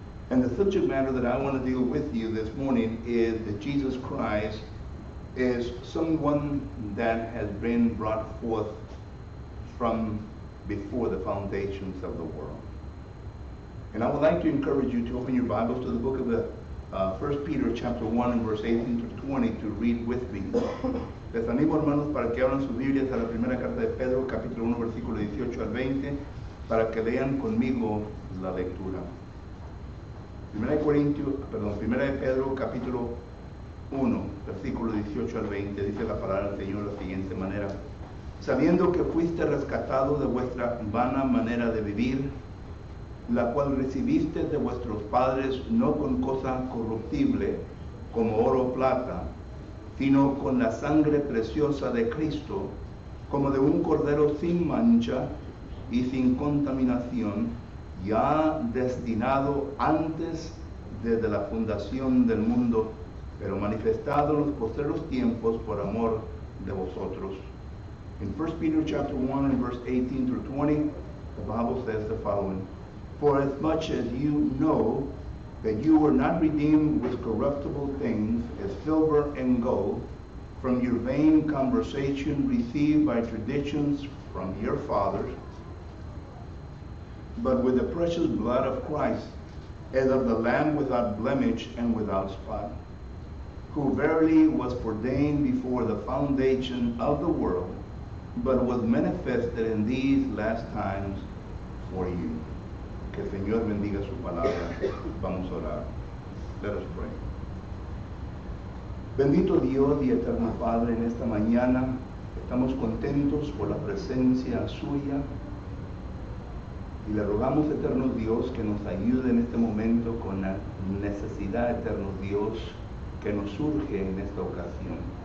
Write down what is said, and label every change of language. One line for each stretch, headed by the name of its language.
English: And the subject matter that I want to deal with you this morning is that Jesus Christ is someone that has been brought forth from before the foundations of the world. And I would like to encourage you to open your Bibles to the book of 1 Peter chapter 1 and verse 18 to 20 to read with me.
Spanish: Les animo, hermanos, para que abran sus Biblias a la primera carta de Pedro, capítulo 1, versículo 18 al 20, para que lean conmigo la lectura. Primera de Pedro, capítulo 1, versículo 18 al 20, dice la palabra del Señor de la siguiente manera: sabiendo que fuiste rescatado de vuestra vana manera de vivir, la cual recibiste de vuestros padres, no con cosa corruptible, como oro o plata, sino con la sangre preciosa de Cristo, como de un cordero sin mancha y sin contaminación, ya destinado antes desde la fundación del mundo, pero manifestado en los postreros tiempos por amor de vosotros.
English: In 1 Peter chapter 1 and verse 18 through 20, the Bible says the following: For as much as you know that you were not redeemed with corruptible things as silver and gold from your vain conversation received by traditions from your fathers, but with the precious blood of Christ, as of the Lamb without blemish and without spot, who verily was ordained before the foundation of the world, but was manifested in these last times for you.
Spanish: Que el Señor bendiga su palabra. Vamos a orar.
English: Let us pray.
Spanish: Bendito Dios y eterno Padre, en esta mañana estamos contentos por la presencia suya y le rogamos, eterno Dios, que nos ayude en este momento con la necesidad, eterno Dios, que nos surge en esta ocasión.